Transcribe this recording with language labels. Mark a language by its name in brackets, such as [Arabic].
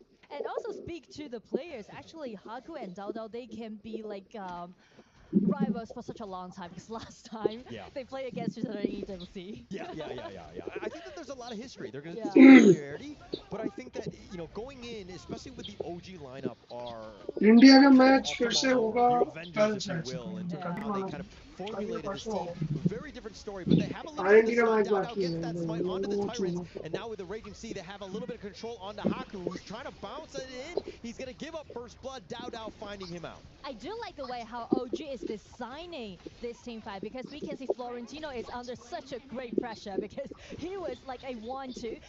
[English] And also speak to the players, actually Haku and Dao, they can be like rivals for such a long time because last time they played against each other in EWC. Yeah. I think that there's a lot of history. They're going to do familiarity, but I think that, you know, going in, especially with the OG lineup, are [Hindi] India का match फिर से होगा कल [English] in terms of how they kind of formulated this team. Very different story, but they have a little bit of Dao gets that smite onto the Tyrants, and now with the Raging Sea, they have a little bit of control onto Haku, who's trying to bounce it in. He's going to give up first blood. Dao finding him out. I do like the way how OG is designing this team fight because we can see Florentino is under such a great pressure because he was like a 1-2.